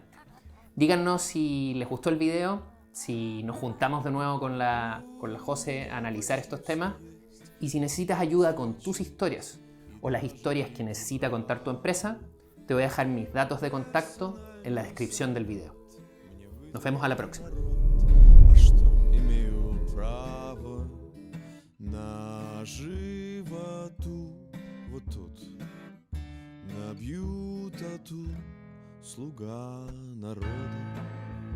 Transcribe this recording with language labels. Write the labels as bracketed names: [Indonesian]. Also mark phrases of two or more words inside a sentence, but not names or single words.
[Spanish] Díganos si les gustó el video, si nos juntamos de nuevo con la José a analizar estos temas y si necesitas ayuda con tus historias o las historias que necesita contar tu empresa, te voy a dejar mis datos de contacto en la descripción del video. Nos vemos a la próxima. [Russian] А что имею право на животу? Вот тут набью тату, слуга народа.